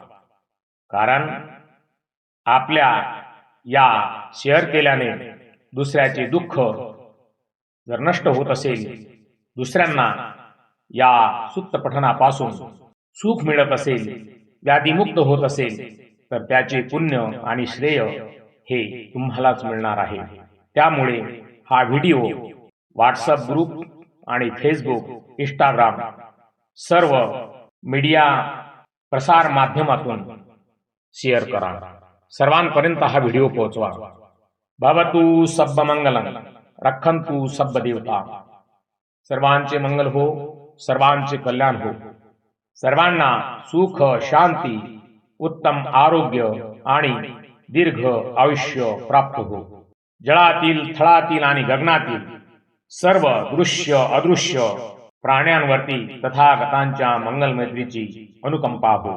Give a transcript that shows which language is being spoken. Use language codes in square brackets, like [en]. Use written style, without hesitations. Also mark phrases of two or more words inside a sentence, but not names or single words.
[mr] कारण आपल्या या शेअर केल्याने दुसऱ्याचे दुःख जर नष्ट होत असेल, दुसऱ्यांना या सूक्त पठनापासून सुख मिळत असेल, व्याधीमुक्त होत असेल, तर त्याचे पुण्य आणि श्रेय हे तुम्हालाच मिळणार आहे. त्यामुळे हा व्हिडिओ व्हॉट्सअप ग्रुप आणि फेसबुक, इंस्टाग्राम सर्व मीडिया प्रसार माध्यमातून शेअर करा. सर्वांपर्यंत हा व्हिडिओ पोहोचवा. [pi] भवतु सब्ब मंगलम, रक्षन्तु सब्ब देवता. [mr] सर्वांचे मंगल हो, सर्वांचे कल्याण हो. सर्वांना सुख, शांती, उत्तम आरोग्य आणि दीर्घ आयुष्य प्राप्त हो. जळातील, थळातील आणि गगनातील सर्व दृश्य अदृश्य प्राण्यांवरती तथागतांच्या मंगलमैत्रीची अनुकंपा हो.